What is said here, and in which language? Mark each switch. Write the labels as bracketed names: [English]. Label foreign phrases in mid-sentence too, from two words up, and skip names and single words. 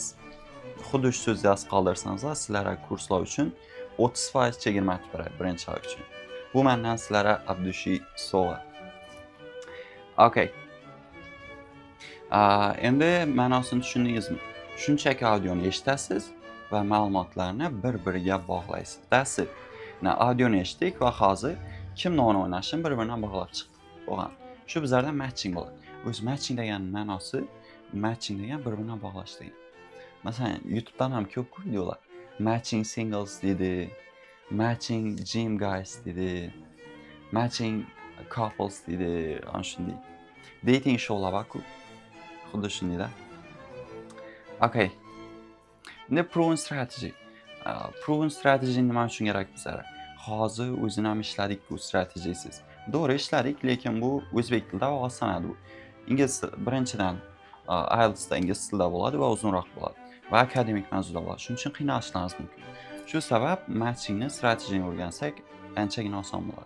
[Uzbek] Xuddi shu so'zni yozib qoldirsangizlar, sizlarga kurslar uchun 30% chegirma aytib beradi birinchi oy uchun. Bu mendan sizlarga abdushiy sovg'a. Okay. Endi ma'nosini tushundingizmi? Shunchaki audioni eshitasiz va ma'lumotlarni bir-biriga bog'laysiz. [English] That's it. [Uzbek] Audioni eshitdik va hozir kimni o'ynashini bir-biridan bog'lab chiqdik. Bo'lgan. Shu bizlarda matching bo'ladi. O'zi matching degan ma'nosi matching degan bir-biridan bog'lash degan. Masalan, YouTube'dan ham ko'p videolar [English] matching singles [Uzbek] dedi, [English] matching gym guys [Uzbek] dedi, [English] matching couples [Uzbek] dedi, ana shunday. Dating showlar bor-ku. Xuddi shundayda. Okay. Endi [English] proven strategy. Proven strategy [Uzbek] nima uchun kerak bizlarga? Hozir o'zini ham ishladik bu stratejiyasiz. To'g'ri ishladik, lekin bu o'zbek tilida osanadi bu. Ingliz birinchidan IELTS'da ingliz tilida bo'ladi va uzunroq bo'ladi va akademik mavzuda bo'ladi. Shuning uchun qiynalishlaringiz mumkin. Shu sabab matchingni strategiyani o'rgansak anchagina oson bo'ladi.